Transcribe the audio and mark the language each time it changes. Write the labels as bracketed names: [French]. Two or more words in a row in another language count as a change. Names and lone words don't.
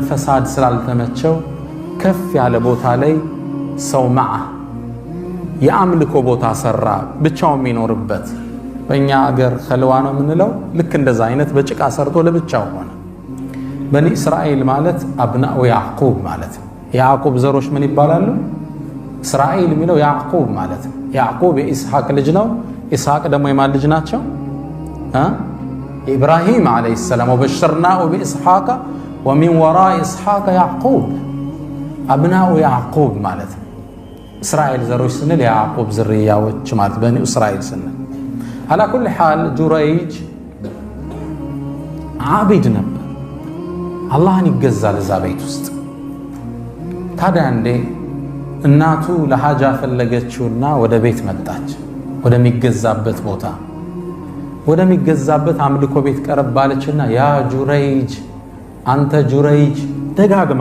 [Amharic] ፈሳድ ስላልተመቸው ከፍ ያለ ቦታ ላይ ሰው ማዓ የአምልኮ ቦታ ሰራ ብቻው የሚኖርበት በእኛ አገር ኸልዋ ነው የምንለው ልክ እንደዛ አይነት በጭቃ ሰርቶ ለብቻው ሆነ በኒ እስራኤል ማለት [Arabic] أبناء يعقوب [Amharic] ማለት ያዕቁብ ዘሮች ምን ይባላሉ እስራኤል የሚለው ያዕቁብ ማለት ያዕቁብ የኢስሐቅ ልጅ ነው ኢስሐቅ ደግሞ የማን ልጅ ናቸው ኢብራሂም [Arabic] عليه السلام وبشرناه بإسحاق ومن وراء إسحاق يعقوب أبناء يعقوب [Amharic] ማለት እስራኤል ዘሮች ስንል ያዕቁብ ዝርያዎች ማለት በኒ እስራኤል ስንል [Arabic] على كل حال [Amharic] ጁረይጅ ዓቢድ ነበር አላህን ይገዛል እዛ ቤት ውስጥ ታዲያ እንዴ እናቱ ለሐጃ ፈለገችውና ወደ ቤት መጣች ወደሚገዛበት ቦታ ወደሚገዛበት አምልኮ ቤት ቀረባለችና ያ ጁረይጅ አንተ ጁረይጅ ደጋግማ